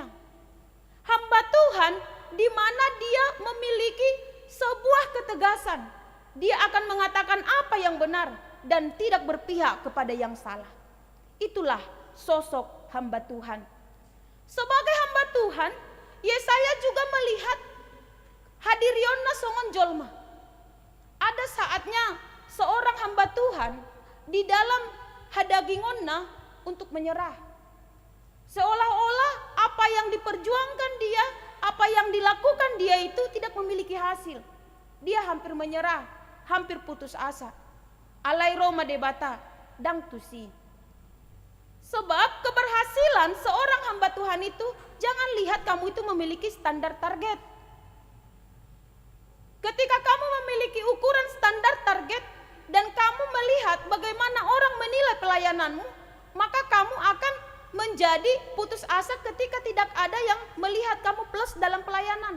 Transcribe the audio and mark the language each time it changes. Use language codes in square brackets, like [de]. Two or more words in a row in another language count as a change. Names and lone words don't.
[id] Hamba Tuhan di mana dia memiliki sebuah ketegasan. Dia akan mengatakan apa yang benar dan tidak berpihak kepada yang salah. Itulah sosok hamba Tuhan. Sebagai hamba Tuhan, Yesaya juga melihat [bbc] hadirionna songon jolma. [id] Ada saatnya seorang hamba Tuhan di dalam hadagingonna untuk menyerah. Seolah-olah apa yang diperjuangkan dia, apa yang dilakukan dia itu tidak memiliki hasil. Dia hampir menyerah, hampir putus asa. [bbc] Alai Roma debata dang tusi. [id] Sebab keberhasilan seorang hamba Tuhan itu, jangan lihat kamu itu memiliki standar target. Ketika kamu memiliki ukuran standar target dan kamu melihat bagaimana orang menilai pelayananmu, maka kamu akan menjadi putus asa ketika tidak ada yang melihat kamu plus dalam pelayanan.